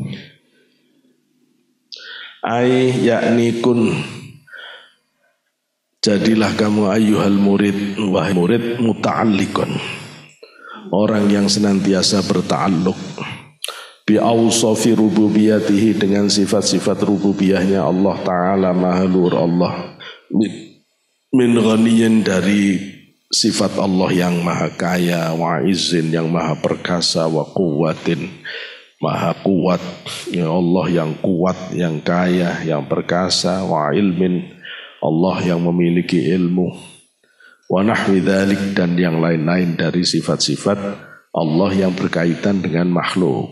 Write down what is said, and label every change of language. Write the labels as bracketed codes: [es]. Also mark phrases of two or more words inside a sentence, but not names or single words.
[ar] أي يعني كن [id] Jadilah kamu [ar] أيها المريد, [id] wahai murid, muta'alliqun, orang yang senantiasa berta'alluq [ar] بأوصاف ربوبيته, [id] dengan sifat-sifat rububiyahnya Allah Ta'ala, maha luhur Allah, [ar] من غنى, [id] dari sifat Allah yang maha kaya, [ar] وعز, [id] yang maha perkasa, [ar] وقوة, [id] maha kuat, ya Allah yang kuat, yang kaya, yang perkasa, [ar] وعلم, [id] Allah yang memiliki ilmu, [ar] ونحو ذلك, [id] dan yang lain-lain dari sifat-sifat Allah yang berkaitan dengan makhluk.